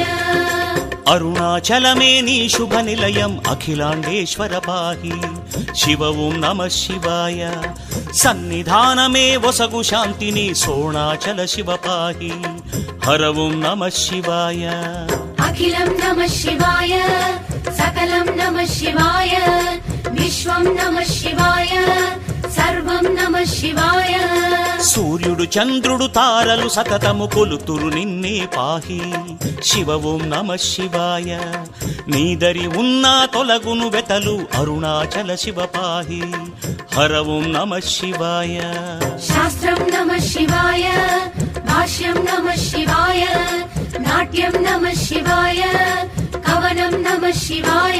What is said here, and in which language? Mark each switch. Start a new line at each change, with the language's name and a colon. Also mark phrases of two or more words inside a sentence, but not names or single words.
Telugu: అరుణాచలమే నీ శుభ నిలయము అఖిలాండేశ్వర పాహి శివ
Sanskrit: ओं नमः शिवाय
Telugu: సన్నిధానమే వసగు శాంతిని సోణాచల శివ పాహి హర
Sanskrit: ओं नमः शिवाय अखिलं नमः शिवाय सकलं नमः शिवाय विश्वं नमः शिवाय सर्वं नमः शिवाय
Telugu: సూర్యుడు చంద్రుడు తారలు సతతము కొలుతురు నిన్నే పాహి శివ
Sanskrit: ఓం నమ శివాయ
Telugu: నీదరి ఉన్నా తొలగును వెతలు అరుణాచల శివ పాహి హర
Sanskrit: ఓం నమ శివాయ शास्त्रं नमः शिवाय भाष्यं नमः शिवाय नाट्यं नमः शिवाय कवनं नमः शिवाय